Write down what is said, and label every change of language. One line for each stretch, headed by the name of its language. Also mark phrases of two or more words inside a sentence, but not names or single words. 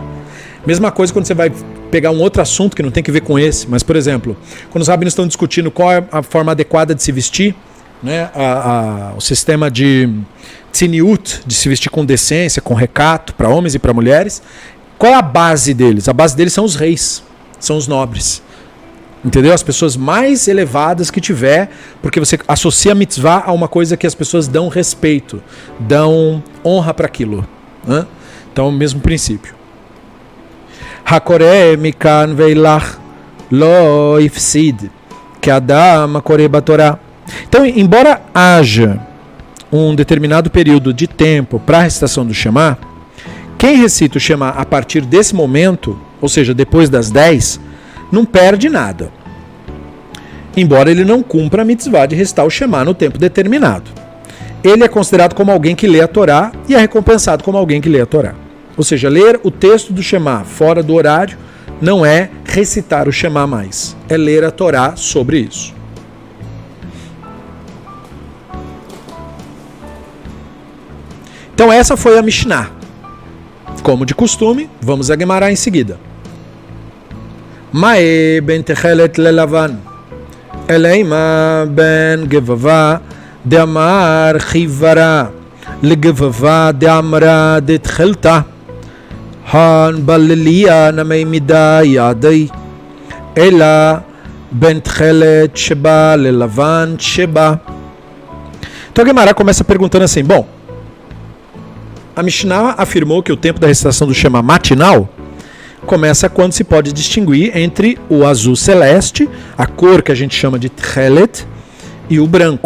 Portuguese: Mesma coisa quando você vai pegar um outro assunto que não tem que ver com esse, mas, por exemplo, quando os rabinos estão discutindo qual é a forma adequada de se vestir, né, o sistema de tziniut, de se vestir com decência, com recato, para homens e para mulheres, qual é a base deles? A base deles são os reis, são os nobres. Entendeu? As pessoas mais elevadas que tiver, porque você associa a mitzvah a uma coisa que as pessoas dão respeito, dão honra para aquilo. Né? Então, o mesmo princípio.
Hebrew: הקורא מכאן ואילך לא הפסיד כאדם הקורא בתורה.
Portuguese: Então, embora haja um determinado período de tempo para a recitação do Shema, Quem recita o Shema a partir desse momento, ou seja, depois das 10, não perde nada. Embora ele não cumpra a mitzvah de recitar o Shema no tempo determinado. Ele é considerado como alguém que lê a Torá e é recompensado como alguém que lê a Torá. Ou seja, ler o texto do Shema fora do horário não é recitar o Shema mais, é ler a Torá sobre isso. Então essa foi a Mishnah. Como de costume, vamos a Gemara em seguida.
Aramaic: מאי בין תכלת ללבן, אילימא בין גבבא דעמרא חיורא, לגבבא דעמרא דתכלתא, הא בליליא נמי מידע ידעי, אלא בין תכלת שבה ללבן שבה.
Portuguese: Então a Gemara começa perguntando assim, bom, a Mishnah afirmou que o tempo da recitação do Shema matinal começa quando se pode distinguir entre o azul celeste, a cor que a gente chama de tchelet, e o branco.